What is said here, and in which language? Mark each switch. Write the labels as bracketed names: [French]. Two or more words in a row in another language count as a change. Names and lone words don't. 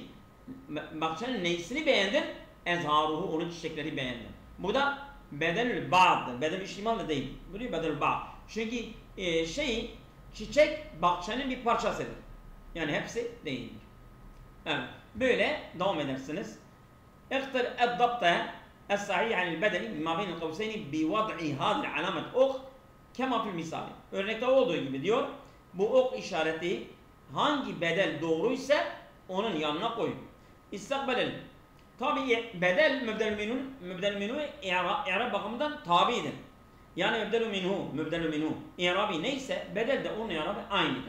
[Turkish] Bahçenin neysini beğendim? Ezharuhu, onun çiçekleri beğendim. Burada bedelül ba'dır. Bedel içtimal da değil. Buraya bedelül ba'. Çünkü çiçek bahçenin bir parçasıdır. Yani hepsi değildir. Evet. Böyle devam edersiniz. [Arabic] اختر الضبط الصحيح عن البدني ما بين القوسين بوضع هذه العلامة ok كما في المثال. [Turkish] Örnekte olduğu gibi diyor. Bu ok işareti hangi bedel doğruysa onun yanına koyun. İstakbelel. Tabi bedel mübdel minhu i'rab bakımından tabidir. Yani mübdel minhu i'rabi neyse bedel de onun i'rabı aynıdır.